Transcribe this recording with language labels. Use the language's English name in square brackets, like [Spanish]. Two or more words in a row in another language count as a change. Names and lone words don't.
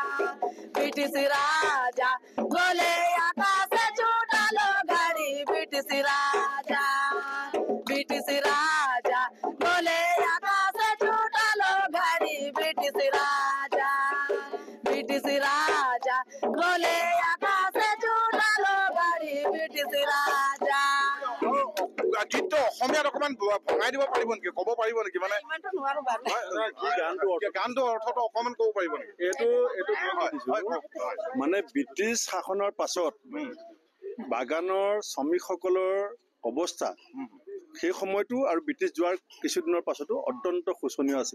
[Sadri] बोले आकाश छूटलो गाड़ी, ब्रिटिश राजा बोले आकाश छूटलो गाड़ी, ब्रिटिश राजा बोले आकाश छूटलो गाड़ी, ब्रिटिश राजा। [Assamese] গীতটো অসমীয়াত অকণমান ভঙাই দিব পাৰিব নেকি, ক'ব পাৰিব নেকি? মানে গানটো অৰ্থটো অকণমান ক'ব পাৰিব নেকি? এইটো মানে ব্ৰিটিছ শাসনৰ পাছত বাগানৰ শ্ৰমিকসকলৰ অৱস্থা সেই সময়তো আৰু ব্ৰিটিছ যোৱাৰ কিছুদিনৰ পাছতো অত্যন্ত শোচনীয় আছিল।